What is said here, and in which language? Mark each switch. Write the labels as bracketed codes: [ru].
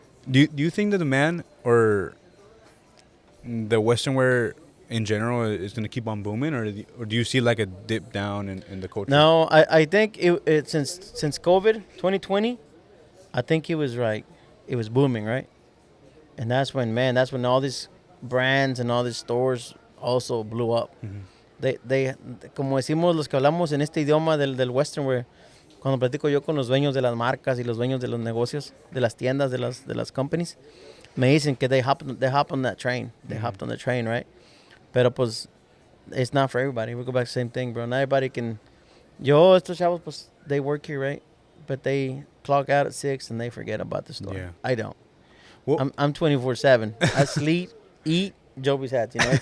[en] Do you think the demand or the Western wear in general is going to keep on booming, or do you see like a dip down in the culture? No, I think it since COVID 2020, I think it was booming, right? And that's when all these brands and all these stores also blew up. Mm-hmm. They [es] como decimos los que hablamos en este idioma del Western wear, cuando platico yo con los dueños de las marcas y los dueños de los negocios, de las tiendas, de las companies, [en] me dicen que they hop on that train. They hopped on the train, right? [es] Pero pues, [en] it's not for everybody. We go back to the same thing, bro. Not everybody can. [es] Estos chavos, pues, [en] they work here, right? But they clock out at 6 and they forget about the store. Yeah. I don't. Well, I'm 24/7. I sleep, eat, Joby's hats.